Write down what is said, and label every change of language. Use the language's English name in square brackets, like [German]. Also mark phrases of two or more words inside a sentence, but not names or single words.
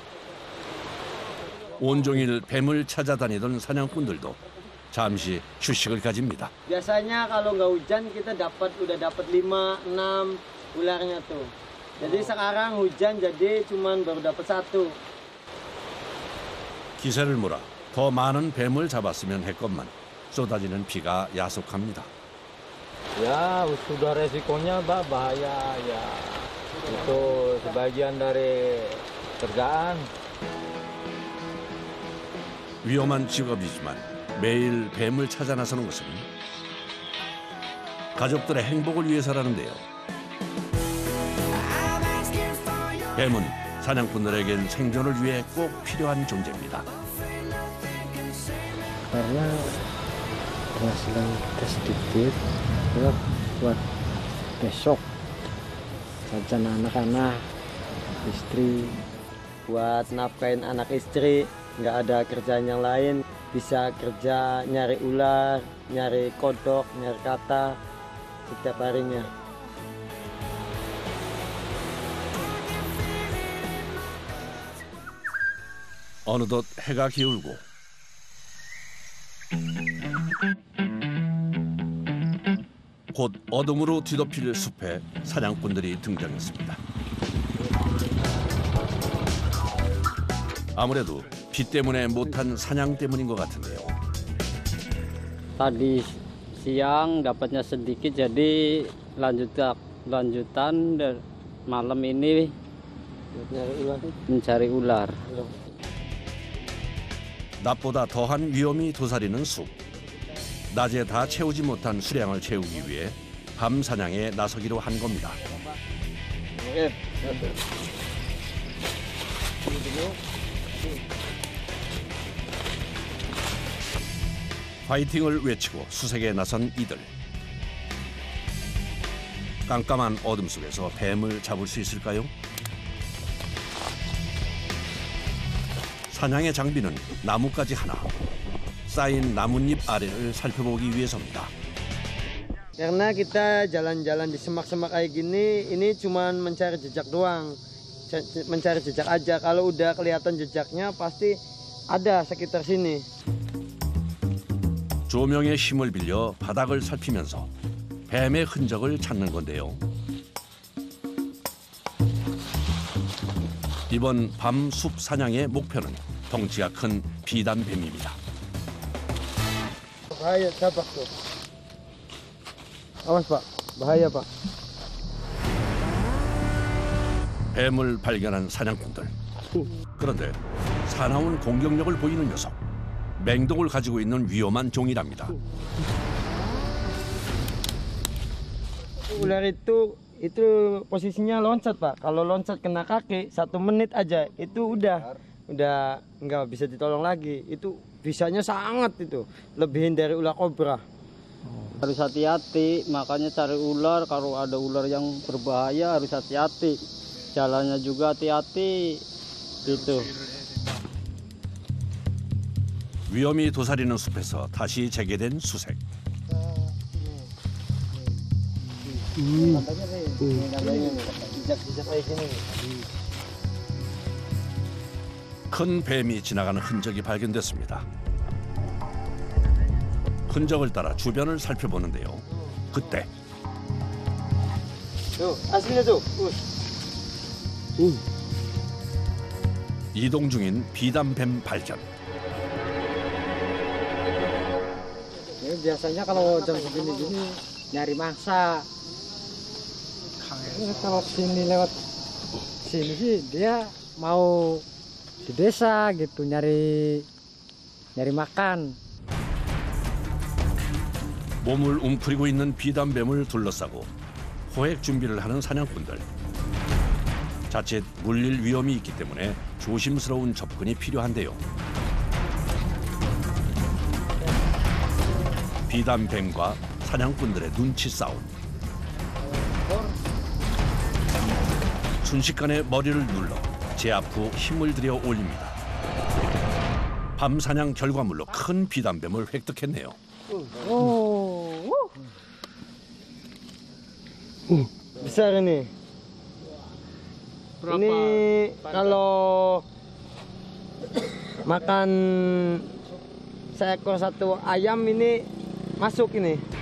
[Korean] 온종일 뱀을 찾아다니던 사냥꾼들도 잠시 휴식을 가집니다. [Indonesian] Biasanya kalau nggak hujan kita udah dapat 5, 6 ularnya tuh. Jadi sekarang hujan jadi cuman baru dapat 1. [Korean] 기세를 몰아 더 많은 뱀을 잡았으면 했건만 쏟아지는 비가 야속합니다. [Indonesian] Ya sudah resikonya bahaya ya. Itu sebagian dari kerjaan. [Korean] 위험한 직업이지만 매일 뱀을 찾아 나서는 것은 가족들의 행복을 위해서라는데요. 뱀은 사냥꾼들에겐 생존을 위해 꼭 필요한 존재입니다. [Indonesian] Karena penghasilan kita sedikit, buat besok jajan anak-anak, istri. Buat nafkahin anak istri, nggak ada kerjaan yang lain. Bisa kerja nyari ular, nyari kodok, nyari kata setiap harinya. [Korean] 어느덧 해가 기울고 곧 어둠으로 뒤덮일 숲에 사냥꾼들이 등장했습니다. 아무래도 비 때문에 못한 사냥 때문인 것 같은데요. [Indonesian] Tadi siang dapatnya sedikit, jadi lanjutan dan malam ini mencari ular. [Korean] 낮보다 더한 위험이 도사리는 숲. 낮에 다 채우지 못한 수량을 채우기 위해 밤 사냥에 나서기로 한 겁니다. 파이팅을 외치고 수색에 나선 이들. 깜깜한 어둠 속에서 뱀을 잡을 수 있을까요? 사냥의 장비는 나뭇가지 하나. 쌓인 나뭇잎 아래를 살펴보기 위해서입니다. [Indonesian] Karena kita jalan-jalan di semak-semak kayak gini, ini cuman mencari jejak doang. Mencari jejak aja. Kalau udah kelihatan jejaknya pasti ada sekitar sini. [Korean] 조명의 힘을 빌려 바닥을 살피면서 뱀의 흔적을 찾는 건데요. 이번 밤 숲 사냥의 목표는 덩치가 큰 비단뱀입니다. [Indonesian] Bahaya, tabak tuh. Awas Pak, bahaya Pak. [Korean] 뱀을 발견한 사냥꾼들. 그런데 사나운 공격력을 보이는 녀석. 맹독을 가지고 있는 위험한 종이랍니다. [Indonesian] Ular itu posisinya loncat Pak. Kalau loncat kena kaki 1 menit aja itu udah nggak bisa ditolong lagi. Itu bisanya sangat itu, lebihin dari ular kobra. Harus hati-hati, makanya cari ular. Kalau ada ular yang berbahaya harus hati-hati. Jalannya juga hati-hati gitu. [Korean] 위험이 도사리는 숲에서 다시 재개된 수색. 큰 뱀이 지나가는 흔적이 발견됐습니다. 흔적을 따라 주변을 살펴보는데요. 그때 [Indonesian] Aslinya tuh. [Korean] 이동 중인 비단뱀 발견. [Indonesian] Biasanya kalau jam segini-gini nyari mangsa. Kalau sini lewat sini sih dia mau di desa gitu nyari makan. [Korean] 몸을 웅크리고 있는 비단뱀을 둘러싸고 호액 준비를 하는 사냥꾼들. 자칫 물릴 위험이 있기 때문에 조심스러운 접근이 필요한데요. 비단뱀과 사냥꾼들의 눈치 싸움. 순식간에 머리를 눌러 제압 후 힘을 들여 올립니다. 밤 사냥 결과물로 큰 비단뱀을 획득했네요. [Indonesian] Besar ini. Berapa? Ini kalau makan seekor satu ayam ini masuk ini.